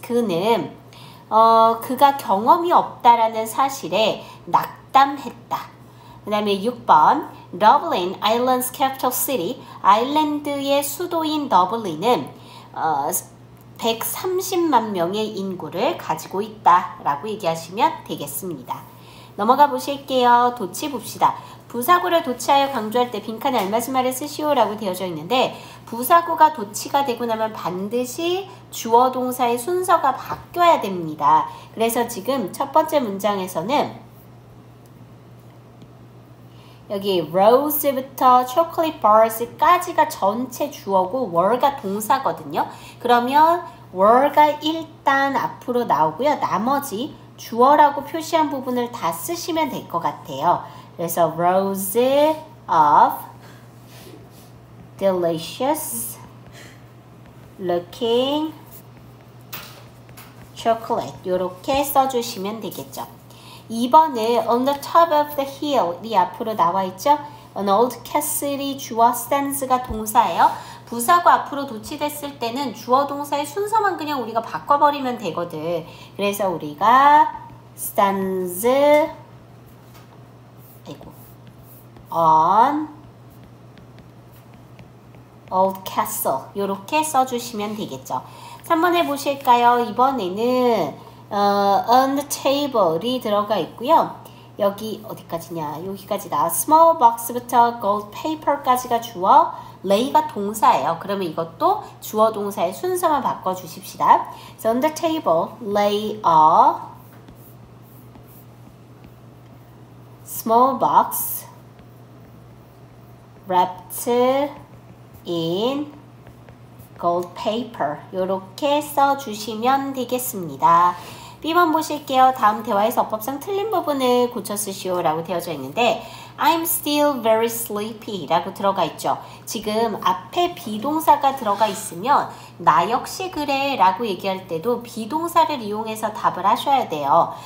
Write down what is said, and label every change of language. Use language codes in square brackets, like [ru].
[ko] 그는 그가 경험이 없다라는 사실에 낙담했다. 그 다음에 6번, Dublin, [en] Ireland's capital city. [ko] 아일랜드의 수도인 더블린은 130만 명의 인구를 가지고 있다라고 얘기하시면 되겠습니다. 넘어가 보실게요. 도치 봅시다. 부사구를 도치하여 강조할 때 빈칸에 알맞은 말을 쓰시오 라고 되어져 있는데 부사구가 도치가 되고 나면 반드시 주어 동사의 순서가 바뀌어야 됩니다. 그래서 지금 첫 번째 문장에서는 여기 rose부터 chocolate bars까지가 전체 주어고 were가 동사거든요. 그러면 were가 일단 앞으로 나오고요. 나머지 주어라고 표시한 부분을 다 쓰시면 될 것 같아요. 그래서 [en] rose of delicious looking chocolate [ko] 이렇게 써주시면 되겠죠. 2번은 [en] on the top of the hill [ko] 이 앞으로 나와 있죠. [en] an old castle [ko] 이 주어, stands가 동사예요. 부사가 앞으로 도치됐을 때는 주어 동사의 순서만 그냥 우리가 바꿔버리면 되거든. 그래서 우리가 [en] stands on old castle [ko] 이렇게 써주시면 되겠죠. 3번에 보실까요? 이번에는 [en] on the table [ko] 이 들어가 있고요. 여기 어디까지냐? 여기까지 나와. small box부터 gold paper까지가 주어, lay가 동사예요. 그러면 이것도 주어 동사의 순서만 바꿔주십시다. [en] So on the table, lay a small box wrapped in gold paper [ko] 이렇게 써주시면 되겠습니다. B번 보실게요. 다음 대화에서 어법상 틀린 부분을 고쳐 쓰시오 라고 되어져 있는데 [en] I'm still very sleepy [ko] 라고 들어가 있죠. 지금 앞에 비동사가 들어가 있으면 나 역시 그래 라고 얘기할 때도 비동사를 이용해서 답을 하셔야 돼요.